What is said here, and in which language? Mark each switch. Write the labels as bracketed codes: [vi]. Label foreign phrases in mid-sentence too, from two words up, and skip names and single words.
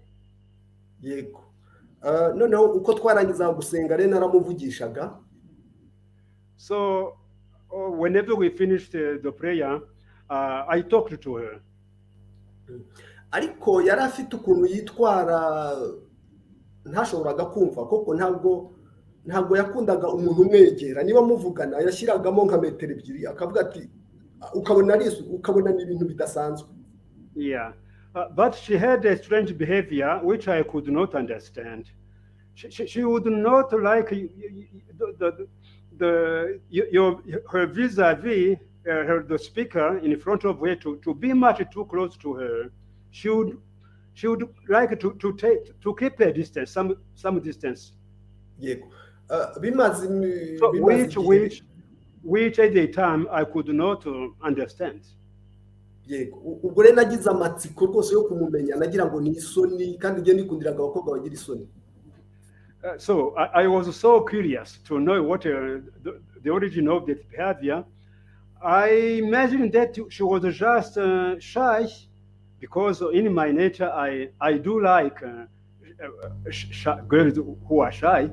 [rw] Yego. Noneho uko twarangiza gusenga rero naramuvugishaga. [en] So whenever we finished the prayer, I talked to her. [rw] Ariko yari afite ukuntu yitwara ntashoboraga kumva koko ntabwo yakundaga umuntu umwegera niba muvugana yashyiragamo nka metero ebyiri akavuga ati ukabona n'ibintu bidasanzwe. [en] Yeah, but she had a strange behavior which I could not understand. She would not like her vis-a-vis the speaker in front of her to be much too close to her. She would like to keep a distance, some distance. [rw] Yego. [en] Which at the time I could not understand. [rw] Yego. Ubwo rero nagize amatsiko rwose yo kumumenya nagira ngo ni isoni kandi ngiye nikundiraga abakobwa bagira isoni. [en] So I was so curious to know what the origin of that behavior. I imagined that she was just shy, because in my nature I do like girls who are shy.